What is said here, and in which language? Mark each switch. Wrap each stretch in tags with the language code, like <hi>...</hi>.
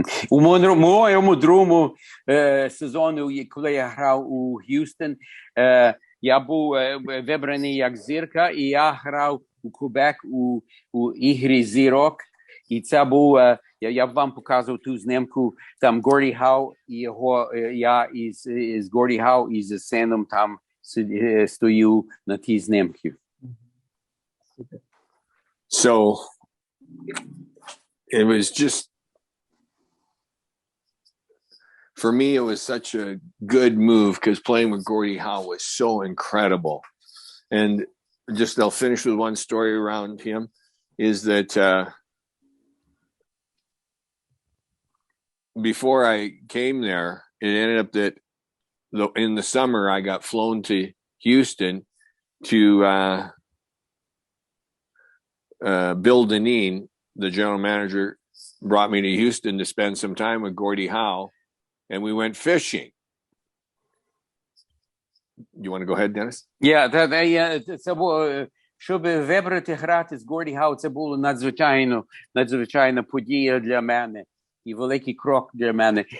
<uk>У моєму другому сезону, коли я грав у Х'юстон, я був вибраний як зірка, і я грав у Квебек у ігрі зірок І це був, я б вам показував ту знімку, там Горді Гау і його, я із Горді Гау і з сином там стою на тій знімці.</uk> <en>So it was just, for me, it was such a good move because playing with Gordie Howe was so incredible. And just, I'll finish with one story around him, is that before I came there, it ended up that in the summer I got flown to Houston to Bill Dineen, the general manager, brought me to Houston to spend some time with Gordie Howe, and we went fishing. You want to go ahead, Dennis?</en> <uk>Це було, щоб вибрати грати з Горді Гау, це було надзвичайна подія для мене і великий крок для мене.</uk>